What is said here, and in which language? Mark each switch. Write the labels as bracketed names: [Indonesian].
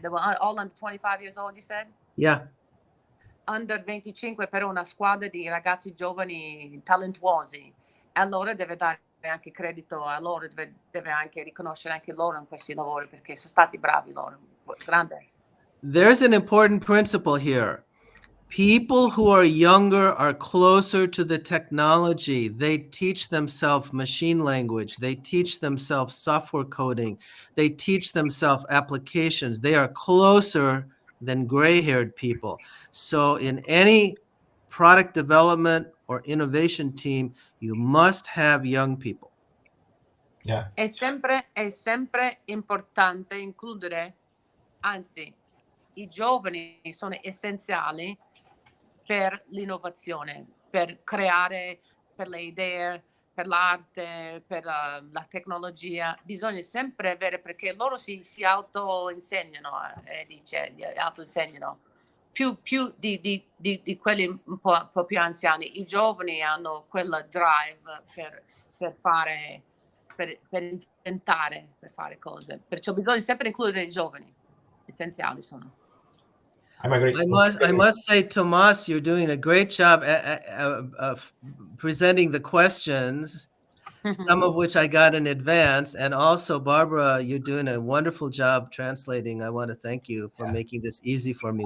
[English] They were all under 25 years old, you said? Yeah. Under 25 [Italian] per una squadra di ragazzi giovani talentuosi. Allora deve dare anche credito a loro, deve anche riconoscere anche loro in questi lavori perché sono stati bravi loro. Grande. [English] There's an important principle here. People who are younger are closer to the technology. They teach themselves machine language. They teach themselves software coding. They teach themselves applications. They are closer than gray-haired people. So in any product development or innovation team, you must have young people. Yeah. [Italian] È sempre importante includere, anzi, i giovani sono essenziali per l'innovazione, per creare, per le idee, per l'arte, per la tecnologia. Bisogna sempre avere, perché loro si auto-insegnano, autoinsegnano. Più di quelli un po' più anziani. I giovani hanno quella drive per fare, per inventare, per fare cose. Perciò bisogna sempre includere i giovani. Essenziali sono. [English] I must say, Tomas, you're doing a great job of presenting the questions, some of which I got in advance. And also, Barbara, you're doing a wonderful job translating. I want to thank you for making this easy for me.